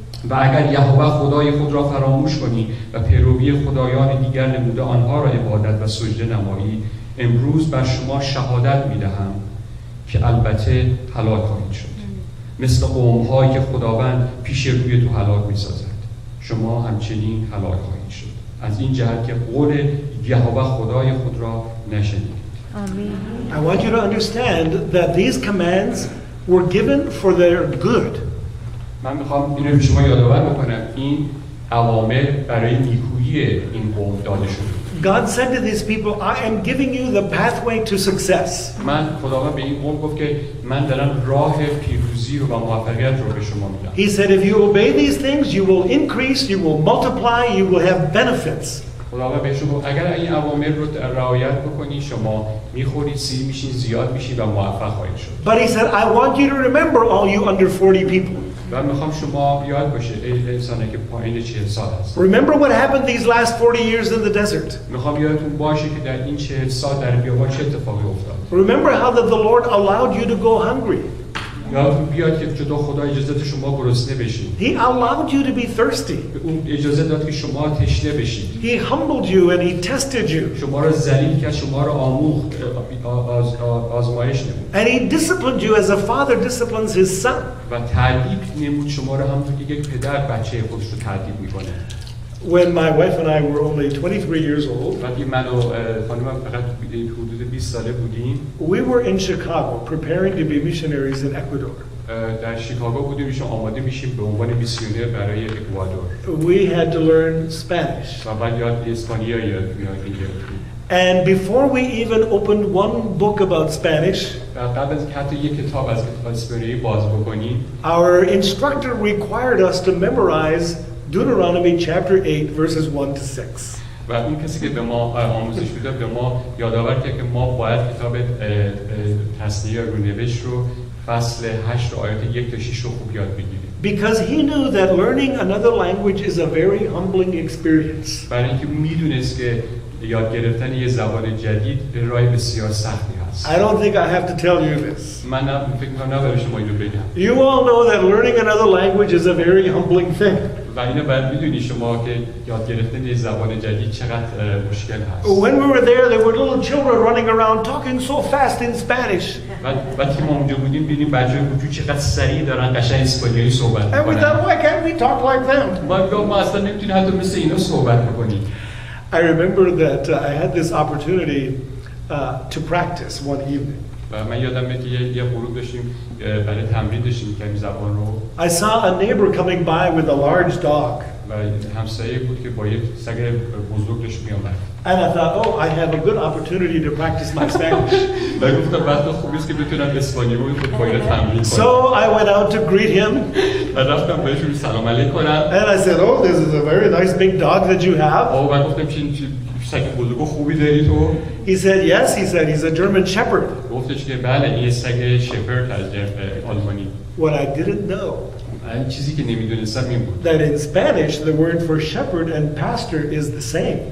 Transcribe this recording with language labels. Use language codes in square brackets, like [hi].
[fa] و اگر یهوه خدای خود را فراموش کنی و پیروی خدایان دیگر نموده آنها را عبادت و سجده نمایی، امروز بر شما شهادت می‌دهم که البته هلاک خواهید شد، مثل قوم‌هایی که خداوند پیش روی تو هلاک می‌سازد، شما همچنین هلاک خواهید شد، از این جهت که قول یهوه خدای خود را نشنیدید. [en] I want you to understand that these commands were given for their good. [fa] من میخوام اینو به شما یادآور بکنم این اوامر برای نیکویی این قوم داده شده. [en] God said to these people, I am giving you the pathway to success. [fa] خداوند به این قوم گفت که من دارم راه پیروزی و موفقیت رو به شما میدم. [en] He said, if you obey these things, you will increase, you will multiply, you will have benefits. [fa] خداوند بهشون گفت اگر این اوامر رو رعایت بکنی شما میخورید، سیر میشین، زیاد میشین و موفق خواهید شد. [en] But he said, I want you to remember all you under 40 people. [fa] و میخوام شما یاد باشه ای انسانی که پایین 40 سال هست. [en] Remember what happened these last 40 years in the desert. [fa] میخوام یادتون باشه که در این 40 سال در بیابان چه اتفاقی افتاد. [en] Remember how that the Lord allowed you to go hungry. [fa] یادتون بیاد که جدا خدا اجازه داد شما گرسنه بشید. [en] He allowed you to be thirsty. [fa] اون اجازه داد که شما تشنه بشید. [en] He humbled you and he tested you. [fa] شما را ذلیل کرد، شما را آموخت، آزمایش نمود. [en] And he disciplined you as a father disciplines his son. [fa] و تأدیب نمود شما را همونطور که یک پدر بچه خودش رو تأدیب میکنه. [en] When my wife and I were only 23 years old, [fa] وقتی من و خانمم فقط حدود 20 ساله بودیم، [en] we were in Chicago preparing to be missionaries in Ecuador. [fa] در شیکاگو بودیم، ایشون آماده میشیم به عنوان میسیونر برای اکوادور. [en] We had to learn Spanish. [fa] و بعد یاد اسپانیایی یاد گرفتیم. [en] And before we even opened one book about Spanish, [fa] قبل از که حتی یک کتاب از اسپانیایی باز بکنیم، [en] our instructor required us to memorize Deuteronomy chapter 8 verses 1 to 6. [fa] و اون کسی که به ما آموزش میداد به ما یادآور کرد که ما باید کتاب تثنیه رونوشت رو فصل 8 آیات 1 تا 6 رو خوب یاد بگیریم. [en] Because he knew that learning another language is a very humbling experience. [fa] برای اینکه میدونست که یاد گرفتن یه زبان جدید راه بسیار سختی هست. [en] I don't think I have to tell you this. [fa] من فکر می‌کنم نباید شما اینو بگم. [en] You all know that learning another language is a very humbling thing. [fa] و اینو باید بدونی شما که یاد گرفتن یه زبان جدید چقدر مشکل هست. [en] When we were there were little children running around talking so fast in Spanish. [fa] وقتی ما اونجا بودیم ببینیم بچه‌های کوچولو چقدر سریع دارن قشنگ اسپانیایی صحبت [en] And we [fa] می‌کنن. [en] thought, why can't we talk like them? [fa] ما اصلا نمی‌تونیم حتی مثل اینا صحبت بکنیم. [en] I remember that I had this opportunity to practice one evening. [fa] و من یادم میاد که یه غروب داشتیم برای تمرین داشتیم که این زبان رو. [en] I saw a neighbor coming by with a large dog. [fa] و همسایه بود که با یک سگ بزرگ داشت می‌آمد. [en] And I thought, oh, I have a good opportunity to practice my Spanish. [fa] و گفتم وقت خوبی است که بتونم اسپانیایی رو با اینا تمرین کنم. [en] So I went out to greet him. [fa] و رفتم بهش سلام علیک کنم. [en] And I said, oh, this is a very nice big dog that you have. [fa] و گفتم چه سگ بزرگ خوبی داری تو؟ [en] He said, yes. He said, he's a German Shepherd. [fa] گفتش که بله این سگ شپرد از آلمانی. [en] What I didn't know, [fa] این چیزی که نمیدونستم این بود. [en] that in Spanish the word for shepherd and pastor is the same.